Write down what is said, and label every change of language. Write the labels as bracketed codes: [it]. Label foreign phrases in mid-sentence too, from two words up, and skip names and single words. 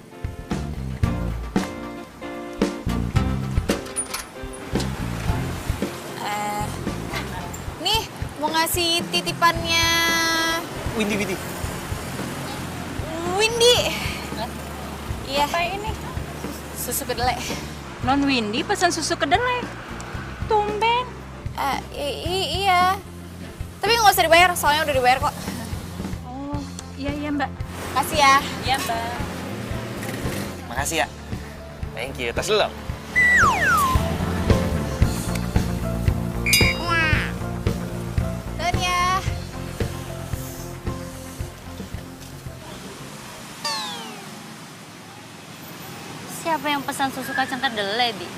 [id] Nih, mau ngasih titipannya Windy. Windy. Iya. Apa ini? Susu kedelai. Non Windy pesan susu kedelai. Tumben. Iya. Tapi nggak usah dibayar, soalnya udah dibayar kok. Oh, iya Mbak. Kasih ya. Iya Mbak. Makasih ya. [en] Thank you. [id] Tas dulu. Dan ya. Siapa yang pesan susu kacang kedelai, Bi?